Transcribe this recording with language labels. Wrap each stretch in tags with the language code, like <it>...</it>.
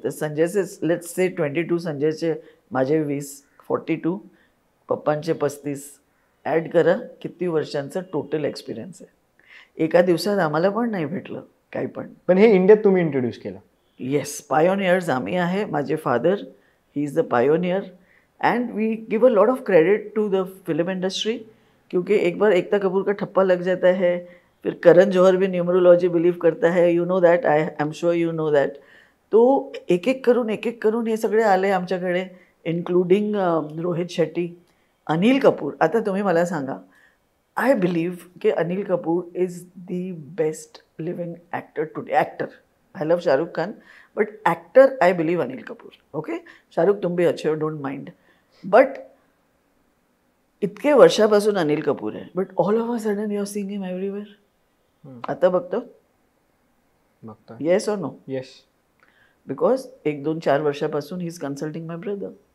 <mr>तर संजयचे let's say 22, संजयचे माझे 20, 42, पप्पांचे 35. Add करा किती वर्षांचं टोटल एक्सपिरियन्स आहे. एका दिवसात आम्हाला पण नाही भेटलं काही पण. पण हे इंडियात तुम्ही इंट्रोड्यूस केलं? येस, पायोनियर्स आम्ही आहे.</mr> <hi>माझे father,</hi> <en>he is the pioneer and we give a lot of credit to the film industry,</en> <hi>क्योंकि एक बार एकता कपूर का ठप्पा लग जाता है, फिर करण जौहर भी न्यूमरोलॉजी बिलीव करता है.</hi> <en>You know that, I am sure you know that.</en> <mr>तो एक एक करून हे सगळे आले आमच्याकडे, इन्क्लुडिंग रोहित शेट्टी, अनिल कपूर. आता तुम्ही मला सांगा,</mr> <en>I believe की Anil Kapoor is the best living actor today. Actor, I love Shahrukh Khan, but actor I believe Anil Kapoor.</en> <hi>Okay, Shahrukh तुम भी अच्छे हो, डोंट माइंड.</hi> <en>but</en> <mr>इतके वर्षापासून अनिल कपूर आहे,</mr> <en>But all of a sudden you are seeing him everywhere.</en> <mr>आता बघतो, येस और नो?</mr> <en>Yes. Because 1-2-4 वर्षापासून he is consulting my brother.</en>